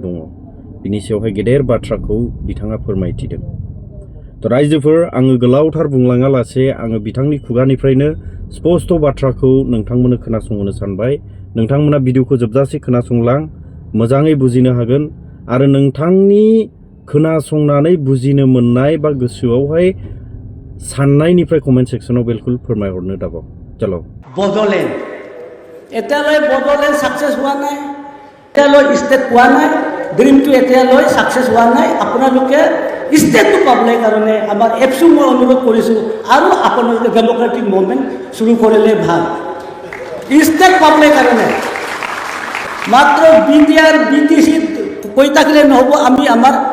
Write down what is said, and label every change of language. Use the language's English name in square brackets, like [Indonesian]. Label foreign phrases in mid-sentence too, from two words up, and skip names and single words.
[Bodo] दङ बिनि सायावहाय गेदेर बाथ्राखौ बिथाङा फोरमायथिदों थ' रायजोफोर आङो गोलावथार बुंलाङा लासे आङो बिथांनि खुगानिफ्रायनो स्पष्ट बाथ्राखौ नोंथांमोननो खोनासंहोनो सानबाय नोंथांमोना भिडिअखौ जोबजासे खोनासंलां मोजाङै बुजिनो हागोन आरो नोंथांनि खोनासंनानै बुजिनो मोननाय बा गोसोआवहाय साननायनिफ्राय [English] comment section [Bodo] बिलकुल फोरमायहरनो दाबाव चलो [Assamese] बड'लेण्ड এতিয়ালৈ বডোলেণ্ড সাকসেস হোৱা নাই এতিয়ালৈ ষ্টেট পোৱা নাই ড্ৰিমটো এতিয়ালৈ সাকসেস হোৱা নাই আপোনালোকে ষ্টেটটো পাবলৈ কাৰণে আমাৰ এফচু মই অনুৰোধ কৰিছোঁ আৰু আপোনালোকে [English] democratic movement [Assamese] শুরু কৰিলে ভাল ষ্টেট পাবলৈ কাৰণে মাত্ৰ বিটিআৰ বিটিসি কৈ থাকিলে নহ'ব আমি আমাৰ